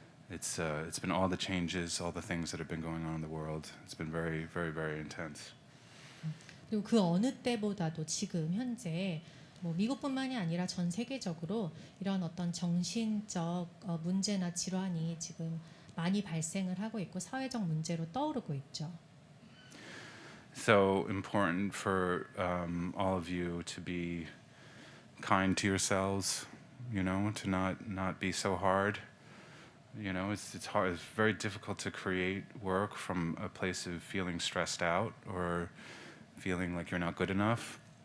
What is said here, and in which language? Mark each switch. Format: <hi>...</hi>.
<en>It's been all the changes, all the things that have been going on in the world. It's been very, very, very intense.</en> <ko>그리고 그 어느 때보다도 지금 현재 미국뿐만이 아니라 전 세계적으로 이런 어떤 정신적 문제나 질환이 지금 많이 발생을 하고 있고 사회적 문제로 떠오르고 있죠.</ko> <en>So important for all of you to be kind to yourselves, to not be so hard. It's hard. It's very difficult to create work from a place of feeling stressed out or feeling like you're not good enough.</en>